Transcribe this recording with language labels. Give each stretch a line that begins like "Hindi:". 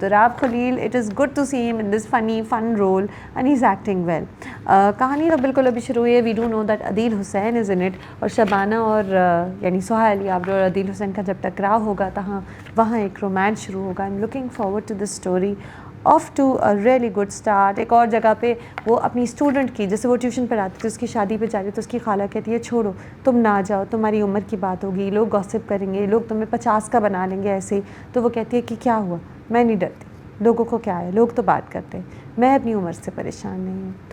English: Darab Khalil, it is good to see him in this funny, fun role and he's acting well.
Urdu: کہانی تو بالکل ابھی شروع ہوئی ہے.
English: We do know that Adeel Hussain is in it,
Urdu: اور شبانہ اور یعنی سہیہ علی آبرو اور عدیل حسین کا جب ٹکراؤ ہوگا وہاں ایک رومانس شروع ہوگا.
English: I'm looking forward to this story. Off to a really good start.
Urdu: ایک اور جگہ پہ وہ اپنی اسٹوڈنٹ کی، جیسے وہ ٹیوشن پڑھاتی تھی، اس کی شادی پہ جا رہی تو اس کی خالہ کہتی ہے چھوڑو تم نہ جاؤ، تمہاری عمر کی بات ہوگی، لوگ گاسپ کریں گے، لوگ تمہیں 50 کا بنا لیں گے ایسے ہی. تو وہ کہتی ہے کہ کیا ہوا، میں نہیں ڈرتی، لوگوں کو کیا ہے، لوگ تو بات کرتے ہیں، میں اپنی عمر سے پریشان نہیں ہوں.